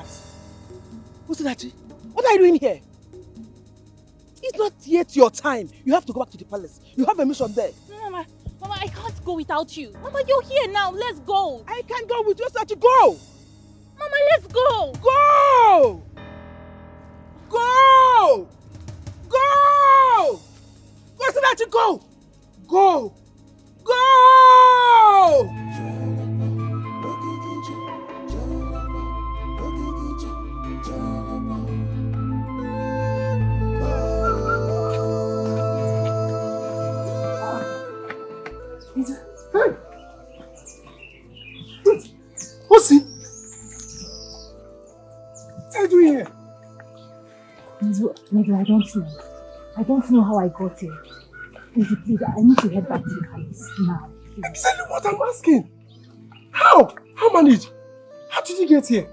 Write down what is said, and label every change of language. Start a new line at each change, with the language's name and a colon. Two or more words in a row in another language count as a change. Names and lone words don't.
English: Osinachi, what are you doing here? It's not yet your time. You have to go back to the palace. You have a mission there. Mama, I can't go without you. Mama, you're here now. Let's go. I can't go with you, Osinachi. Go. Mama, let's go. Go. Go. Go. Osinachi, go. Go. Go. Hey! Wait! Osi! What are you doing here? Maybe I don't know. I don't know how I got here. Please, I need to head back to the palace now. Exactly what I'm asking. How? How managed? How did you get here?